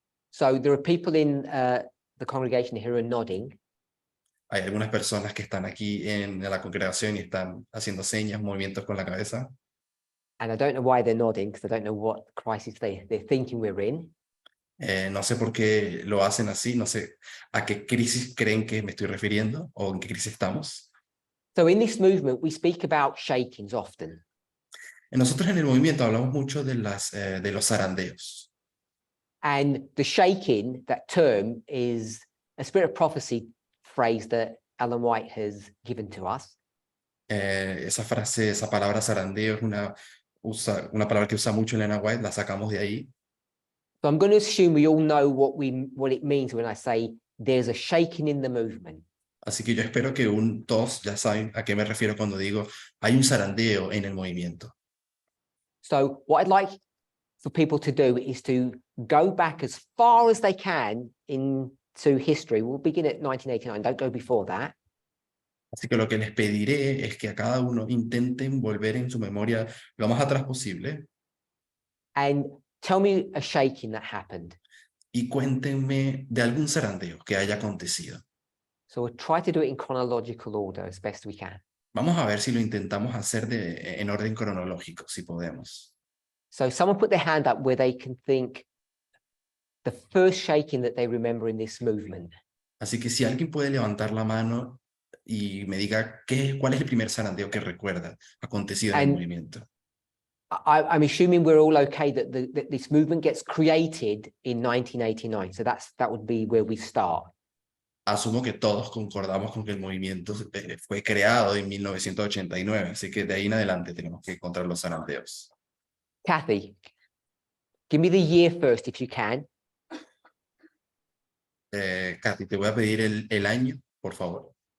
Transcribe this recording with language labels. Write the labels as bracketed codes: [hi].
[en] So there are people in the congregation here who are nodding. [es] Hay algunas personas que están aquí en la congregación y están haciendo señas, movimientos con la cabeza. [en] And I don't know why they're nodding, because I don't know what crisis they're thinking we're in. [es] No sé por qué lo hacen así, no sé a qué crisis creen que me estoy refiriendo o en qué crisis estamos. [en] So in this movement, we speak about shakings often. [es] Nosotros en el movimiento hablamos mucho de los zarandeos. [en] And the shaking, that term, is a spirit of prophecy phrase that Ellen White has given to us. [es] Esa frase, esa palabra zarandeo es una palabra que usa mucho Elena White, la sacamos de ahí. [en] So I'm going to assume we all know what it means when I say there's a shaking in the movement. [es] Así que yo espero que todos ya saben a qué me refiero cuando digo hay un zarandeo en el movimiento. [en] So what I'd like for people to do is to go back as far as they can into history. We'll begin at 1989, don't go before that. [es] Así que lo que les pediré es que a cada uno intenten volver en su memoria lo más atrás posible [en] And tell me a shaking that happened. [es] y cuéntenme de algún zarandeo que haya acontecido. [en] So we'll try to do it in chronological order as best we can. [es] Vamos a ver si lo intentamos hacer en orden cronológico, si podemos. [en] So someone put their hand up where they can think the first shaking that they remember in this movement. [es] Así que si alguien puede levantar la mano y me diga cuál es el primer zarandeo que recuerda acontecido en el movimiento. [en] I'm assuming we're all okay that this movement gets created in 1989. So that would be where we start. [es] Asumo que todos concordamos con que el movimiento fue creado en 1989, así que de ahí en adelante tenemos que encontrar los zarandeos. [en] Kathy, give me the year first if you can. [es] Katy, te voy a pedir el año, por favor.